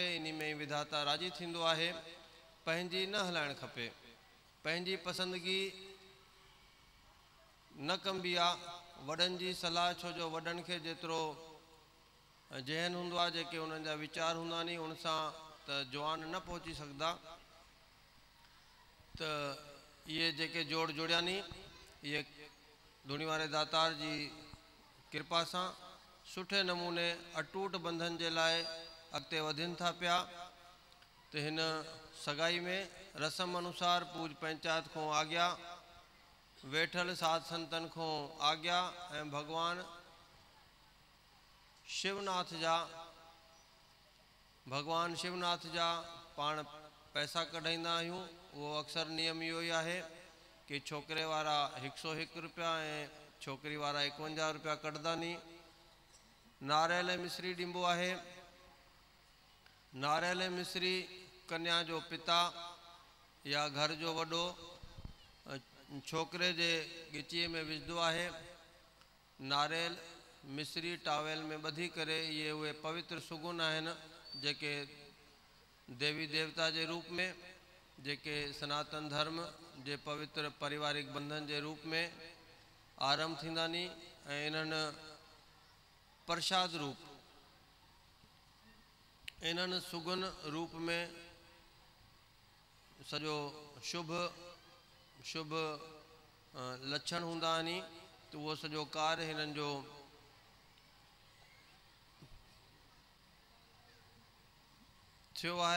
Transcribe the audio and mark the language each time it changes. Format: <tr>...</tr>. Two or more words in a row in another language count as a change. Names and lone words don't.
<sd>इन में ई विधाता राज़ी थींदो आहे। पंहिंजी न हलाइणु खपे, पंहिंजी पसंदगी न कबी आहे, वॾनि जी सलाह, छो जो वॾनि खे जेतिरो ज़हन हूंदो आहे, जेके उन्हनि जा वीचार हूंदा नी, उन सां त जवान न पहुची सघंदा। त ये जेके जोड़ जुड़िया नी ये धूणी वारे दातार जी कृपा सां सुठे नमूने अटूट बंधन जे लाइ अॻिते वधनि था पिया। तो हिन सगाई में रस्म अनुसार पूज पंचायत को आज्ञा, वेठल साध संतन को आज्ञा ऐं भगवान शिवनाथ जा पाण पैसा कढाईंदा आहियूं। वो अक्सर नियम इहो ई आहे कि छोकरे वारा 101 रुपया ऐं छोकरी वारा 51 रुपया कढंदा नी। नारियल मिश्री ॾिबो आहे। नारियल मिश्री कन्या जो पिता या घर जो वॾो छोकरे जे गिचीअ में विझंदो आहे। नारियल मिश्री टावेल में ॿधी करे ये उहे पवित्र सुगुन आहिनि जेके देवी देवता जे रूप में, जेके सनातन धर्म जे पवित्र पारिवारिक बंधन जे रूप में आरंभ थींदा नी। ऐं इन्हनि प्रसाद रूप, इन्हनि सुगुन रूप में सॼो शुभ लक्षण हूंदा आहिनि। तो वो सॼो कार्य हिननि जो थियो आहे।</sd>